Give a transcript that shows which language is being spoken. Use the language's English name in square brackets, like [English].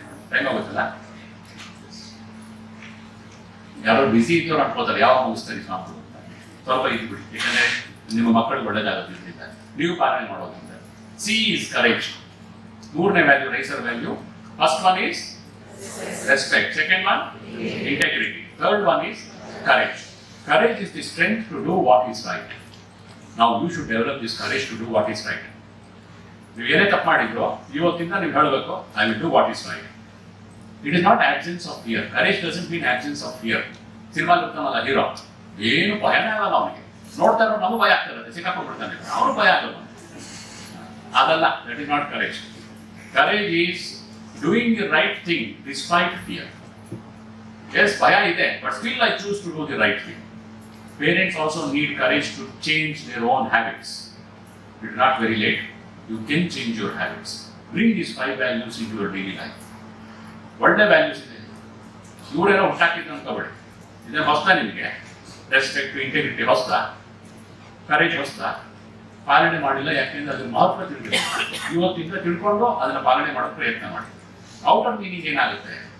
[Kannada] Time ಆಗುತ್ತಲ್ಲ, ಯಾರೋ ಬಿಸಿ ಇದ್ದವ್ರು ಅನ್ಕೋತಾರೆ ಯಾವಾಗ ಮುಗಿಸ್ತಾರೆ ಸ್ವಾಮಿ ಅಂತ. ಸ್ವಲ್ಪ ಇದು ಬಿಡಿ, ಯಾಕಂದ್ರೆ ನಿಮ್ಮ ಮಕ್ಕಳಿಗೆ ಒಳ್ಳೇದಾಗುತ್ತೆ ಇದರಿಂದ, ನೀವು ಪಾಲನೆ ಮಾಡೋದ್ರಿಂದ. [English] C is courage. ಮೂರನೇ value riser value. First one is respect, second one integrity, third one is courage. Courage is the strength to do what is right. Now you should develop this courage to do what is right. [Kannada] ನೀವು ಏನೇ ತಪ್ಪು ಮಾಡಿದ್ರು ಇವತ್ತಿಂದ ನೀವು ಹೇಳಬೇಕು, [English] I will do what is right. It is not absence of fear. Courage doesn't mean absence of fear. [Kannada] Cinema ಇರ್ತಾನಲ್ಲ hero, ಏನು ಭಯನೇ ಆಗಲ್ಲ ಅವನಿಗೆ. ನೋಡ್ತಾ ಇರೋ ನಮಗೂ ಭಯ ಆಗ್ತಿರುತ್ತೆ, ಸಿಕ್ಕಾಕೊಂಡ್ಬಿಡ್ತಾನೆ, ಅವನು ಭಯ ಆಗಲ್ಲ. ಅದಲ್ಲ, [English] That is not courage. Courage is doing the right thing despite fear. Yes, [Kannada] ಭಯ ಇದೆ, [English] But still I choose to do the right thing. Parents also need courage to change their own habits. It is not very late. You can change your habits. Bring these 5 values into your daily life. [Kannada] ಒಳ್ಳೆ values ಇದೆ, ಇವರೇನೋ ಹುಟ್ಟಾಕಿದ್ರು ಅನ್ಕೋಬೇಡಿ. ಇದೇ ಹೊಸ್ತಾ ನಿಮಗೆ? Respect, integrity ಹೊಸ್ತ, courage ಹೊಸ್ತ. ಪಾಲನೆ ಮಾಡಿಲ್ಲ, ಯಾಕೆಂದ್ರೆ ಅದ್ರ ಮಹತ್ವ ತಿಳಿದಿಲ್ಲ. ಇವತ್ತಿಂದ ತಿಳ್ಕೊಂಡು ಅದನ್ನ ಪಾಲನೆ ಮಾಡೋ ಪ್ರಯತ್ನ ಮಾಡಿ. ಔಟರ್ ಮೀನಿಂಗ್ ಏನಾಗುತ್ತೆ?